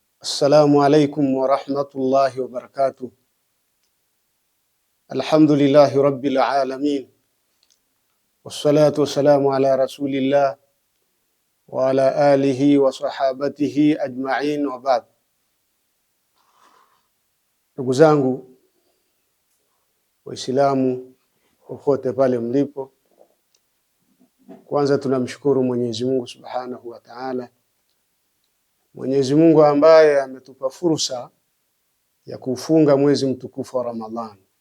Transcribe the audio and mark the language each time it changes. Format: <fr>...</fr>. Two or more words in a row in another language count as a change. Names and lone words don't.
<ar>السلام عليكم ورحمة الله وبركاته. الحمد لله رب العالمين. والصلاة والسلام على رسول الله وعلى آله وصحابته أجمعين وبعد.</ar> <sw>Ndugu zangu Waislamu popote pale mlipo, kwanza tunamshukuru Mwenyezi Mungu</sw> <ar>سبحانه وتعالى.</ar> <sw>Mwenyezi Mungu ambaye ametupa fursa ya kufunga mwezi mtukufu wa Ramadhani.</sw>